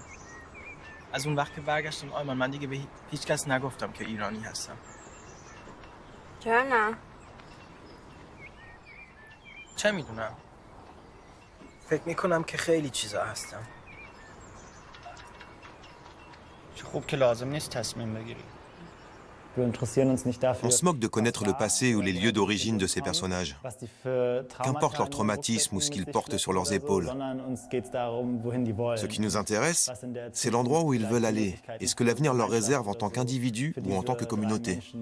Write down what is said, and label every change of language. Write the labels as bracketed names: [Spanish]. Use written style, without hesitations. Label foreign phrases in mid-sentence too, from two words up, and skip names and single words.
[Persian] از اون وقت که برگشتیم آلمان من دیگه به هیچ کس نگفتم که ایرانی هستم. چرا نه؟ چه میدونم؟ فکر میکنم که خیلی چیزا هستم. چه خوب که لازم نیست تصمیم بگیری. [French] On se moque de connaître le passé ou les lieux d'origine de ces personnages. Qu'importe leur traumatisme ou ce qu'ils portent sur leurs épaules. Ce qui nous intéresse, c'est l'endroit où ils veulent aller et ce que l'avenir leur réserve en tant qu'individus ou en tant que communauté.